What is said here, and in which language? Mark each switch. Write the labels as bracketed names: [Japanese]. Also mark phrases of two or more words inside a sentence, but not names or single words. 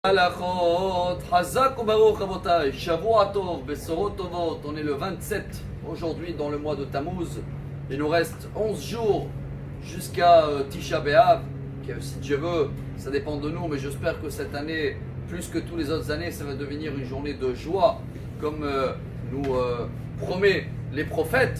[Hebrew] הלכות, חזק וברוך רבותי, שבוע טוב, בשורות טובות. [French] On est le 27 aujourd'hui dans le mois de Tammuz. Il nous reste 11 jours jusqu'à Tisha B'Av. Si Dieu veut, ça dépend de nous, mais j'espère que cette année, plus que toutes les autres années, ça va devenir une journée de joie, comme nous promet les prophètes.